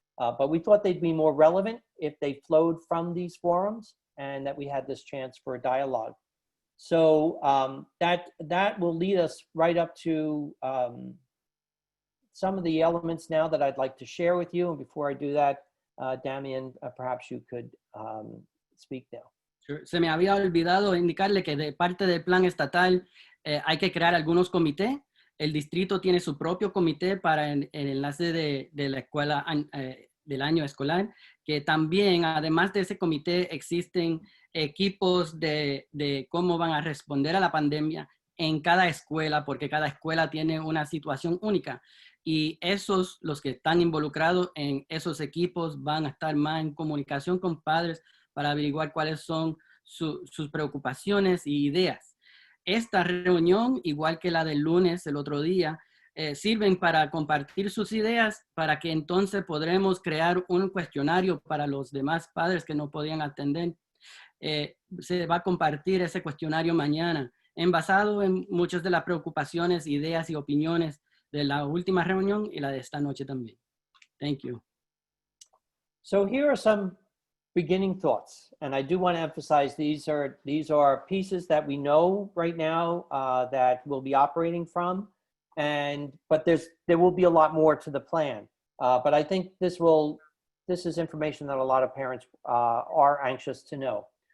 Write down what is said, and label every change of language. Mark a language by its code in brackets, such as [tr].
[en] But we thought they'd be more relevant if they flowed from these forums, and that we had this chance for a dialogue. So that will lead us right up to some of the elements now that I'd like to share with you. And before I do that, Damien, perhaps you could speak now. [es] Se me había olvidado indicarle que de parte del plan estatal hay que crear algunos comités. El distrito tiene su propio comité para el enlace de la escuela del año escolar, que también, además de ese comité, existen equipos de cómo van a responder a la pandemia en cada escuela, porque cada escuela tiene una situación única. Y los que están involucrados en esos equipos van a estar más en comunicación con padres para averiguar cuáles son sus preocupaciones y ideas. Esta reunión, igual que la del lunes, el otro día, sirven para compartir sus ideas, para que entonces podremos crear un cuestionario para los demás padres que no podían atender. Se va a compartir ese cuestionario mañana, basado en muchas de las preocupaciones, ideas y opiniones de la última reunión y la de esta noche también. [en] Thank you. So here are some beginning thoughts, and I do want to emphasize these are pieces that we know right now that we'll be operating from, but there will be a lot more to the plan. But I think this is information that a lot of parents are anxious to know.